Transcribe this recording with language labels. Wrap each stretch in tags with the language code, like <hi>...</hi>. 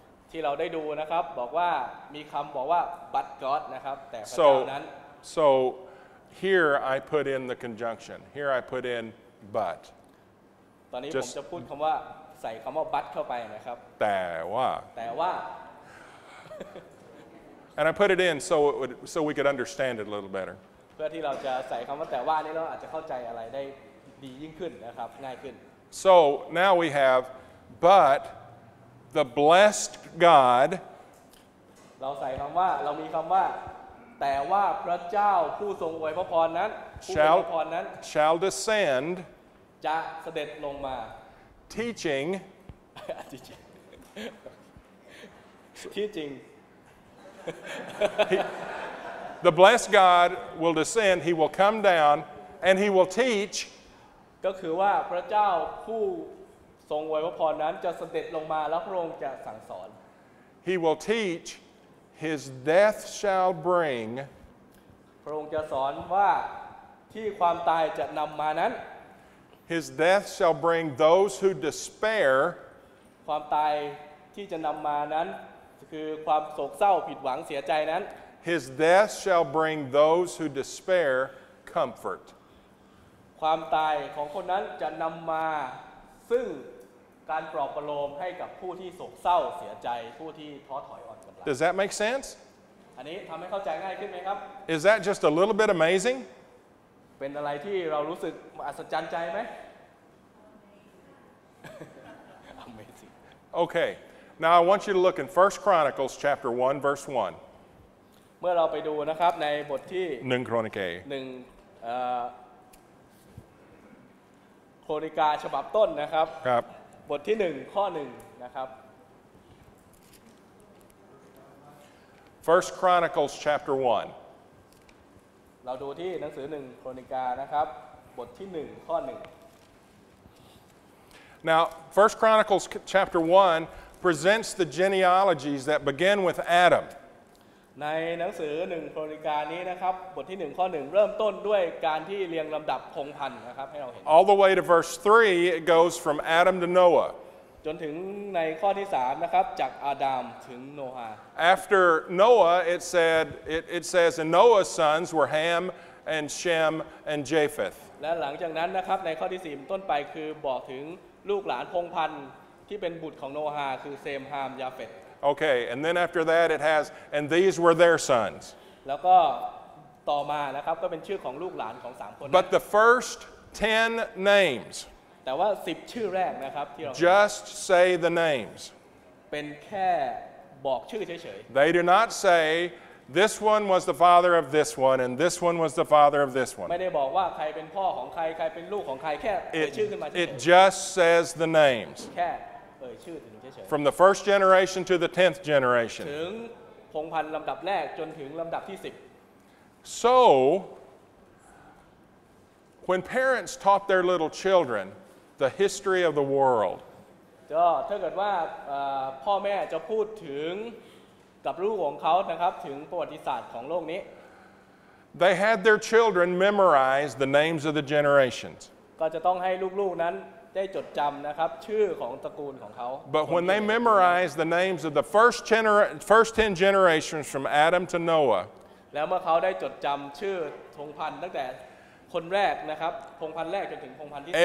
<th>ที่เราได้ดูนะครับบอกว่ามีคำบอกว่า</th> <en>but God</en> <th>นะครับแต่พระเจ้านั้น</th> <en>So here I put in the conjunction. Here I put in but.</en> <th>ตอนนี้ผมจะพูดคำว่าใส่คำว่า but เข้าไปนะครับ แต่ว่า</th> <en>And I put it in so we could understand it a little better.</en> <th>เพื่อที่เราจะใส่คำว่าแต่ว่านี่เราอาจจะเข้าใจอะไรได้ดียิ่งขึ้นนะครับง่ายขึ้น</th> <en>So now we have but the blessed God</en> <th>เราใส่คำว่าเรามีคำว่าแต่ว่าพระเจ้าผู้ทรงอวยพระพรนั้นผู้ทรงอวยพระพรนั้น</th> <en>shall descend</en> <th>จะเสด็จลงมา</th> <en>teaching</en> <th>ที่จริง</th> <en>The blessed God will descend, he will come down and he will teach</en> <th>ก็คือว่าพระเจ้าผู้ทรงอวยพระพรนั้นจะเสด็จลงมาแล้วพระองค์จะสั่งสอน</th> <en>He will teach his death shall bring</en> <th>พระองค์จะสอนว่าที่ความตายจะนำมานั้น</th> <en>his death shall bring those who despair</en> <th>ความตายที่จะนำมานั้นคือความโศกเศร้าผิดหวังเสียใจนั้น</th> <en>his death shall bring those who despair comfort</en> <th>ความตายของคนนั้นจะนำมาซึ่งการปลอบประโลมให้กับผู้ที่โศกเศร้าเสียใจผู้ที่ท้อถอยอ่อนกำลัง</th> <en>Does that make sense?</en> <th>อันนี้ทำให้เข้าใจง่ายขึ้นไหมครับ</th> <en>Is that just a little bit amazing?</en> <th>เป็นอะไรที่เรารู้สึกอัศจรรย์ใจไหม</th> <en>Amazing. Okay. Now I want you to look in 1 Chronicles chapter 1 verse 1.</en> <th>เมื่อเราไปดูนะครับในบทที่</th> <en>1 Chronicae.</en> <th>โคริกาฉบับต้นนะครับ ครับ บทที่1ข้อ1นะครับ</th> <en>1 Chronicles chapter 1.</en> <th>เราดูที่หนังสือ1โคริกานะครับบทที่1ข้อ1</th> <en>Now 1 Chronicles chapter 1 presents the genealogies that begin with Adam.</en> <th>ในหนังสือ1โคริกานี้นะครับบทที่1ข้อ1เริ่มต้นด้วยการที่เรียงลำดับพงศ์พันธุ์นะครับให้เราเห็น</th> <en>All the way to verse 3 it goes from Adam to Noah.</en> <th>จนถึงในข้อที่3นะครับจากอาดัมถึงโนอาห์</th> <en>After Noah it says and Noah's sons were Ham and Shem and Japheth.</en> <th>และหลังจากนั้นนะครับในข้อที่4ต้นไปคือบอกถึงลูกหลานพงศ์พันธุ์ที่เป็นบุตรของโนอาห์คือเซมฮามยาเฟต</th> <en>Okay, and then after that it has and these were their sons.</en> <th>แล้วก็ต่อมานะครับก็เป็นชื่อของลูกหลานของ3คน</th> <en>But the first 10 names</en> <th>แต่ว่า10ชื่อแรกนะครับที่เรา</th> <en>just say the names.</en> <th>เป็นแค่บอกชื่อเฉย</th> <en>They do not say this one was the father of this one and this one was the father of this</en> <th>ๆ</th> <en>one.</en> <th>ไม่ได้บอกว่าใครเป็นพ่อของใครใครเป็นลูกของใครแค่เอ่ยชื่อขึ้นมาเฉย</th> <en>It just says the names</en> <th>ๆแค่เอ่ยชื่อถึงเฉย</th> <en>from the first generation to the 10th</en> <th>ๆ</th> <en>generation.</en> <th>ถึงพงศ์พันธุ์ลำดับแรกจนถึงลำดับที่</th> <en>So when parents taught their little children the history of the world,</en> <th>10ก็ถ้าเกิดว่าพ่อแม่จะพูดถึงกับลูกของเขานะครับถึงประวัติศาสตร์ของโลกนี้</th> <en>they had their children memorize the names of the generations.</en> <th>ก็จะต้องให้ลูกๆนั้นได้จดจำนะครับชื่อของตระกูลของเขา</th> <en>But when they memorized the names of the first 10 generations from Adam to Noah,</en> <th>แล้วเมื่อเขาได้จดจำชื่อพงศ์พันธุ์ตั้งแต่คนแรกนะครับพงศ์พันธุ์แรกจนถึงพงศ์พันธุ์ที่</th>